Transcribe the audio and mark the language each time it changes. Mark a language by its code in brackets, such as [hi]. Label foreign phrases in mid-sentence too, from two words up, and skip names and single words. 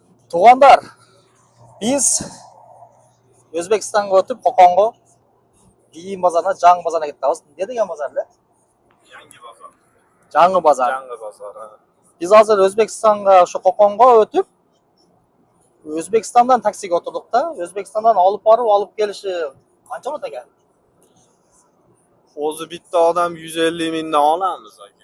[kk] Туғандар, biz Өзбекстанға өтіп, Қоқонға киім базарына, жаңы базарына кеттік. Не деген базар? [uz] Yangi bozor. [kk] Жаңы базар. [uz] Yangi bozor. Biz hozir O'zbekistonga shu Qo'qonga o'tib, O'zbekistondan taksiga o'tirdik-da, O'zbekistondan olib borib, olib kelishi qancha bo'ladi ekan? O'zi bitta odam 150 mingdan olamiz aka.